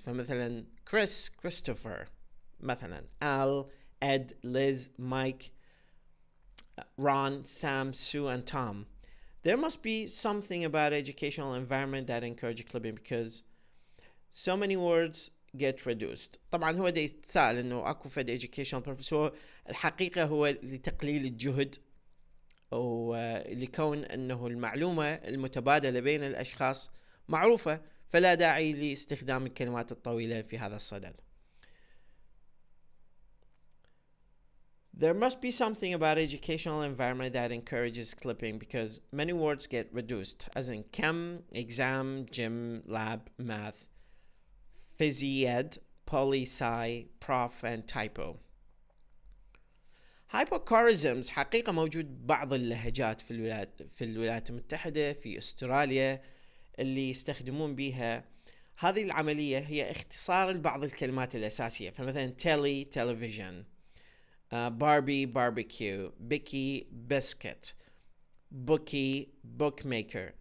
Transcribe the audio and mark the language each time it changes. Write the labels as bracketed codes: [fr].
[ar] فمثلا Chris Christopher، مثلا Al Ed Liz Mike Ron Sam Sue and Tom. [en] There must be something about educational environment that encourages clipping because so many words get reduced. [ar] طبعا هو ده يتساءل انه اكو فد [en] educational purpose، [ar] هو الحقيقة هو لتقليل الجهد ولكون انه المعلومة المتبادلة بين الاشخاص معروفة، فلا داعي لاستخدام الكلمات الطويلة في هذا الصدد. [en] There must be something about educational environment that encourages clipping because many words get reduced, as in chem, exam, gym, lab, math, phys ed, poly sci, prof and typo. [ar] hypocorisms حقيقة موجود بعض اللهجات في الولايات المتحدة، في استراليا، اللي يستخدمون بها هذه العملية هي اختصار لبعض الكلمات الأساسية. فمثلا تيلي تلفزيون، باربي باربيكيو، بيكي بسكت، بوكي بوك ميكر.